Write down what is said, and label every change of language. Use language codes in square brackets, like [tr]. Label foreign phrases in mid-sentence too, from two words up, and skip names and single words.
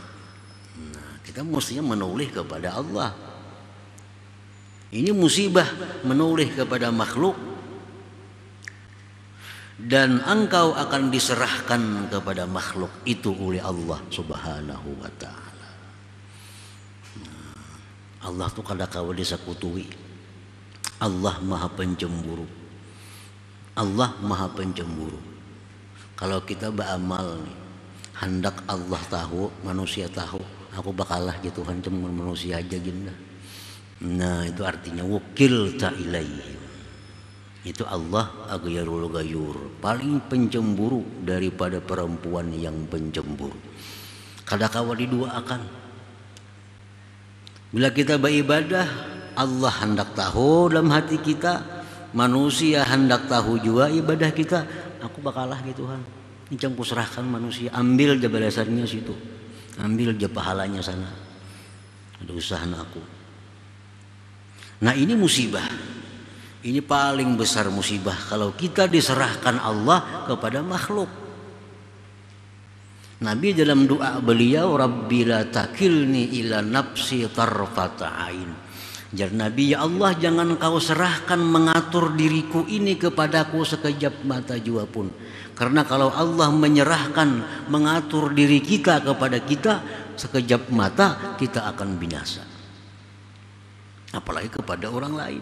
[bjn] Nah, kita mestinya menoleh kepada Allah. Ini musibah menoleh kepada makhluk, dan engkau akan diserahkan kepada makhluk itu oleh Allah [ar] سبحانه وتعالى. [bjn] Allah tu kada kawa disakutui. Allah maha pencemburu. Allah maha pencemburu. Kalau kita beramal nih, hendak Allah tahu, manusia tahu, aku bakalah gitu kan, cuma manusia aja gitu. Nah itu artinya [ar] وكلت إليه. [bjn] Itu Allah [ar] أغير الغيور, [bjn] paling pencemburu daripada perempuan yang pencemburu. Kadakawa diduaakan. Bila kita beribadah, Allah hendak tahu dalam hati kita, manusia hendak tahu juga ibadah kita. Aku bakalah gitu kan, ini campur serahkan manusia, ambil aja balasannya situ, ambil aja pahalanya sana, ada usaha aku. Nah ini musibah, ini paling besar musibah kalau kita diserahkan Allah kepada makhluk. Nabi dalam doa beliau, [ar] رب لا تكلني إلى نفسي طرفة عين. [bjn] Jar Nabi, [ar] يا الله [bjn] jangan kau serahkan mengatur diriku ini kepadaku sekejap mata jua pun. Karena kalau Allah menyerahkan mengatur diri kita kepada kita sekejap mata, kita akan binasa. Apalagi kepada orang lain.